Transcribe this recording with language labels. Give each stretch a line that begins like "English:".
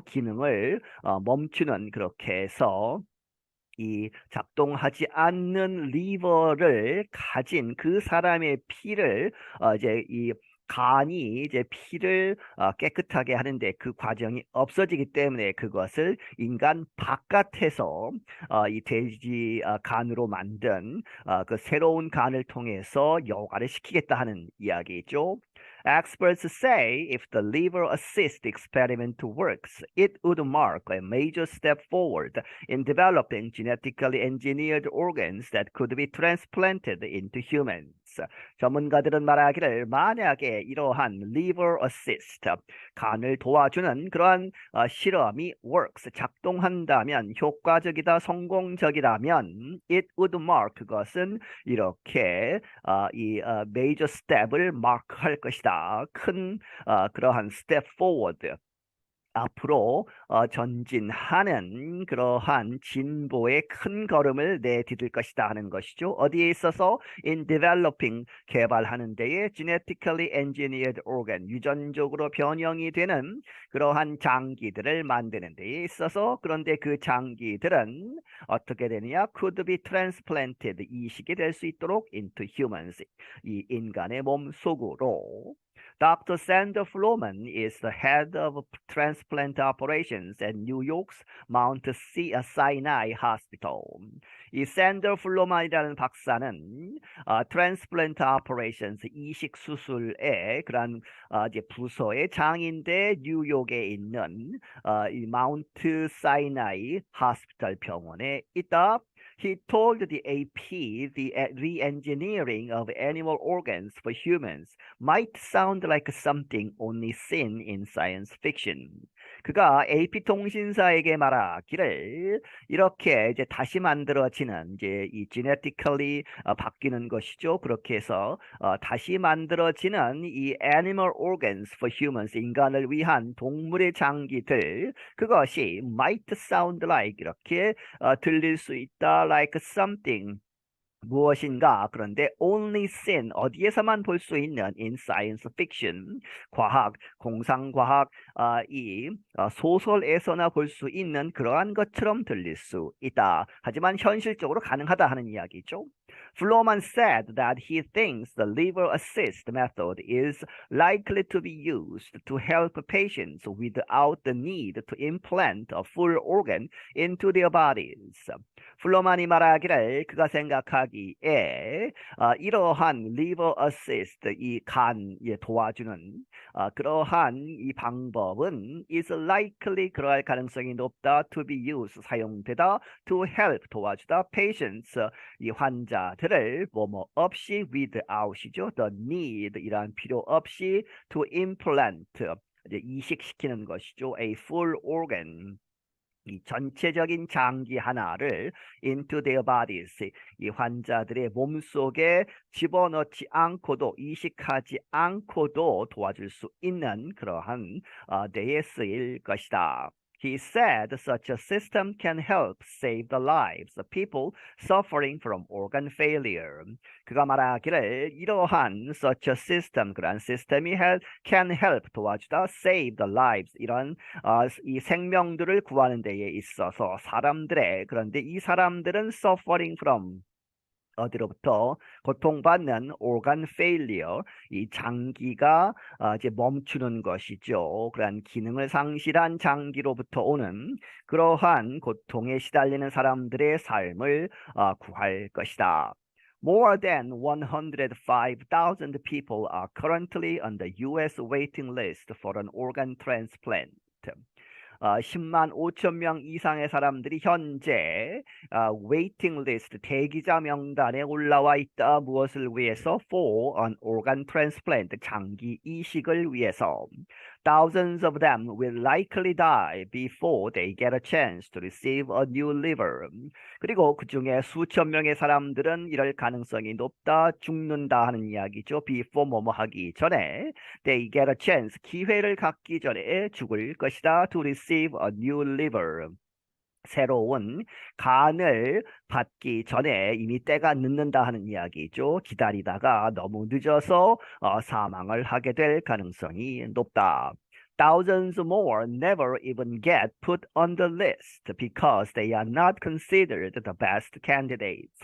Korean: 기능을 멈추는 그렇게 해서 이 작동하지 않는 리버를 가진 그 사람의 피를 이제 이 간이 이제 피를 깨끗하게 하는데 그 과정이 없어지기 때문에 그것을 인간 바깥에서 이 돼지 간으로 만든 그 새로운 간을 통해서 여과를 시키겠다 하는 이야기죠.
English: Experts say if the liver assist experiment works, it would mark a major step forward in developing genetically engineered organs that could be transplanted into humans.
Korean: 전문가들은 말하기를 만약에 이러한
English: liver assist,
Korean: 간을 도와주는 그러한 실험이
English: works,
Korean: 작동한다면 효과적이다, 성공적이라면
English: it would mark,
Korean: 그것은 이렇게 이
English: major step
Korean: 을 마크할 것이다. 큰 그러한
English: step forward
Korean: 앞으로 전진하는 그러한 진보의 큰 걸음을 내디딜 것이다 하는 것이죠. 어디에 있어서
English: in developing
Korean: 개발하는 데에
English: genetically engineered organ
Korean: 유전적으로 변형이 되는 그러한 장기들을 만드는 데에 있어서 그런데 그 장기들은 어떻게 되느냐?
English: could be transplanted
Korean: 이식이 될 수 있도록
English: into humans
Korean: 이 인간의 몸 속으로 Dr.
English: Sander Floman is the head of transplant operations at New York's Mount Sinai Hospital.
Korean: 이 샌더 플로만이라는 박사는 트랜스플란트 오퍼레이션스 이식 수술의 그런 이제 부서의 장인데 뉴욕에 있는 이 마운트 사이나이 하스피탈 병원에 있다.
English: He told the AP the re-engineering of animal organs for humans might sound like something only seen in science fiction.
Korean: 그가 AP통신사에게 말하기를 이렇게 이제 다시 만들어지는 이제 이 genetically 바뀌는 것이죠. 그렇게 해서 다시 만들어지는 이
English: animal organs for humans
Korean: 인간을 위한 동물의 장기들 그것이
English: might sound like
Korean: 이렇게 들릴 수 있다
English: like something
Korean: 무엇인가 그런데
English: only seen
Korean: 어디에서만 볼 수 있는
English: in science fiction
Korean: 과학 공상과학 이 소설에서나 볼 수 있는 그러한 것처럼 들릴 수 있다. 하지만 현실적으로 가능하다 하는 이야기죠.
English: Floman said that he thinks the liver assist method is likely to be used to help patients without the need to implant a full organ into their bodies.
Korean: 플로만이 말하기를 그가 생각하기에 이러한
English: liver assist
Korean: 이 간에 도와주는 그러한 이 방법은
English: is likely
Korean: 그러할 가능성이 높다
English: to be used
Korean: 사용되다
English: to help
Korean: 도와주다 patients 이 환자들을 뭐뭐 없이 without이죠
English: the need
Korean: 이란 필요 없이
English: to implant
Korean: 이제 이식시키는 것이죠
English: a full organ
Korean: 이 전체적인 장기 하나를
English: into their bodies
Korean: 이 환자들의 몸속에 집어넣지 않고도 이식하지 않고도 도와줄 수 있는 그러한 데에 쓰일 것이다.
English: He said such a system can help save the lives of people suffering from organ failure.
Korean: 그가 말하기를 이러한
English: such a system,
Korean: 그러한 시스템이
English: can help
Korean: 도와주다
English: save the lives
Korean: 이런 이 생명들을 구하는 데에 있어서 사람들의 그런데 이 사람들은
English: suffering from
Korean: 어디로부터 고통받는
English: organ failure
Korean: 이 장기가 이제 멈추는 것이죠. 그러한 기능을 상실한 장기로부터 오는 그러한 고통에 시달리는 사람들의 삶을 구할 것이다.
English: More than 105,000 people are currently on the U.S. waiting list for an organ transplant.
Korean: 10만 5천 명 이상의 사람들이 현재
English: waiting list
Korean: 대기자 명단에 올라와 있다. 무엇을 위해서?
English: For an organ transplant
Korean: 장기 이식을 위해서.
English: Thousands of them will likely die before they get a chance to receive a new liver.
Korean: 그리고 그 중에 수천 명의 사람들은 이럴 가능성이 높다. 죽는다 하는 이야기죠.
English: Before
Korean: 뭐뭐 하기 전에
English: they get a chance
Korean: 기회를 갖기 전에 죽을 것이다.
English: To receive a new liver.
Korean: 새로운 간을 받기 전에 이미 때가 늦는다 하는 이야기죠. 기다리다가 너무 늦어서 사망을 하게 될 가능성이 높다.
English: Thousands more never even get put on the list because they are not considered the best candidates.